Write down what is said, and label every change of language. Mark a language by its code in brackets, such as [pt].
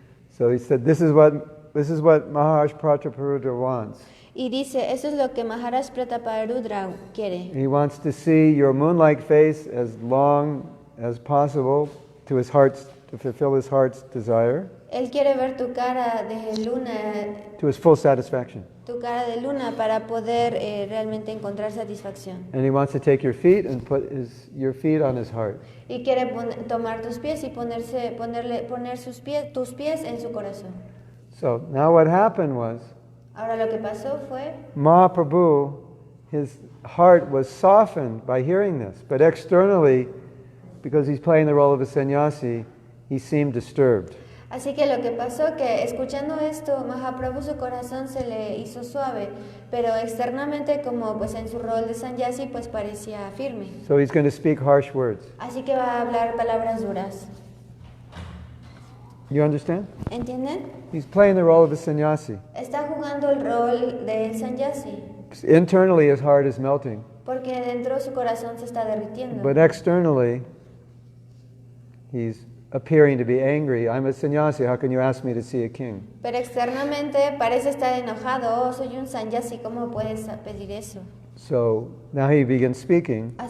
[en] So he said, this is what Maharaj Prataparudra wants. [es] Y dice, eso es lo que Maharaj Prataparudra quiere. [en] He wants to see your moon-like face as long as possible to fulfill his heart's desire. [es] Él quiere ver tu cara de luna, [en] to his full satisfaction. [es] tu cara de luna para poder realmente encontrar satisfacción. [en] And he wants to take your feet and put your feet on his heart. [es] Y quiere tomar tus pies y poner tus pies en su corazón. [en] So now what happened was, [es] Ahora lo que pasó fue, [en] Mahaprabhu, his heart was softened by hearing this, but externally, because he's playing the role of a sannyasi, he seemed disturbed. [es] así que lo que pasó que escuchando esto, Mahaprabhu su corazón se le hizo suave, pero externamente como pues en su rol de sannyasi pues parecía firme. [en] So he's going to speak harsh words. [es] Así que va a hablar palabras duras. [en] You understand? [es] ¿Entienden? [en] He's playing the role of a sannyasi. [es] Está jugando el rol del sannyasi, [en] Internally his heart is melting, [es] porque dentro su corazón se está derritiendo. [en] but externally he's appearing to be angry. I'm a sannyasi, how can you ask me to see a king? [es] Pero externamente parece estar enojado. Oh, soy un sannyasi, ¿cómo puedes pedir eso? [en] So now he begins speaking,